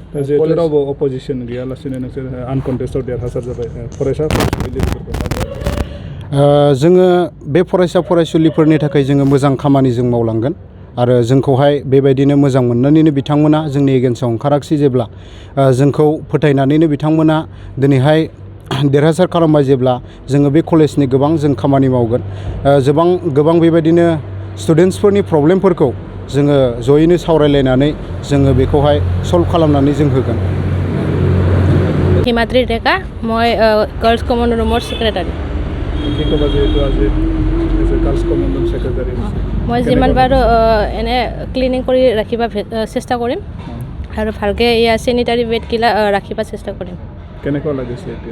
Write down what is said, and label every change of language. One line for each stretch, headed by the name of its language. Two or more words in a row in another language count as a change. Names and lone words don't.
Bodo: जिहेतु रावबो अपोजिसन गैयालासिनो नोंसोर आनकन्टेस्टआव देरहासार जाबाय, फरायसा फरायसुलिफोरखौ जोङो बे फरायसा फरायसुलिफोरनि थाखाय जोङो मोजां खामानि जों मावलांगोन आरो जोंखौहाय बेबायदिनो मोजां मोननानैनो बिथांमोना जोंनि एगेन्स्टआव ओंखाराखिसै जेब्ला जोंखौ फोथायनानैनो बिथांमोना दिनैहाय देरहासार खालामबाय जेब्ला जोङो बे कलेजनि गोबां जों खामानि मावगोन। गोबां बेबायदिनो स्टुडेन्टसफोरनि प्रब्लेमफोरखौ जोङो जयैनो सावरायलायनानै जोङो बेखौहाय सल्भ खालामनानै जों होगोन। हिमाद्रि डेका,
Assamese: মই গাৰ্লছ কমন ৰুমৰ ছেক্ৰেটাৰী। মই যিমান পাৰোঁ এনে ক্লিনিং কৰি ৰাখিব চেষ্টা কৰিম আৰু ভালকৈ ইয়াৰ চেনিটাৰী বেডগিলা ৰাখিব চেষ্টা কৰিম। কেনেকুৱা লাগিছে এতিয়া?